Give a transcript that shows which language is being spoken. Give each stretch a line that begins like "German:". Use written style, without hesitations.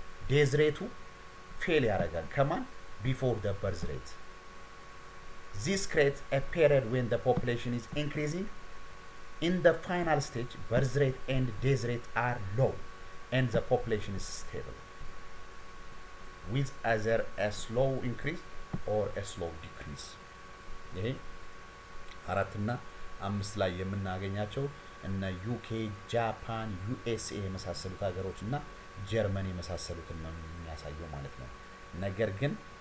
Amharic: ዴዝ ሬቱ ፌል ያደርጋል ከማን
English: before the birth rate. This creates a period when the population is increasing. In the final stage, birth rate and death rate are low and the population is stable, with either a slow increase or a slow decrease.
Amharic: ይሄ አራትና አምስት ላይ የምናገኛቸው እና ዩኬ፣ ጃፓን፣ ዩኤስኤ የመሳሰሉት ሀገሮች እና ጀርመን የመሳሰሉትን ነው የሚያሳየው ማለት ነው። ነገር ግን